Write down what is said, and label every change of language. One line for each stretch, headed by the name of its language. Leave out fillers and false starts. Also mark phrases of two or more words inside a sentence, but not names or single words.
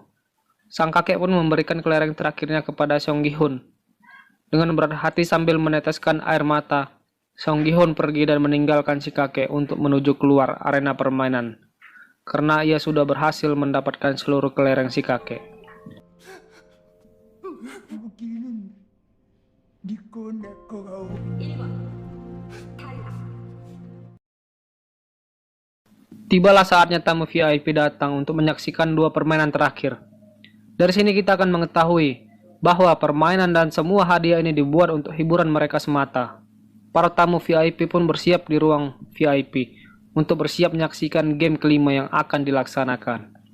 Indonesian: Sang kakek pun memberikan kelereng terakhirnya kepada Seong Gi-hun. Dengan berat hati sambil meneteskan air mata, Seong Gi-hun pergi dan meninggalkan si kakek untuk menuju keluar arena permainan. Karena ia sudah berhasil mendapatkan seluruh kelereng si kakek.
Korean: 무기는 니꺼 내꺼가 1번 탈락.
Indonesian: Tibalah saatnya tamu VIP datang untuk menyaksikan dua permainan terakhir. Dari sini kita akan mengetahui bahwa permainan dan semua hadiah ini dibuat untuk hiburan mereka semata. Para tamu VIP pun bersiap di ruang VIP untuk bersiap menyaksikan game kelima yang akan dilaksanakan.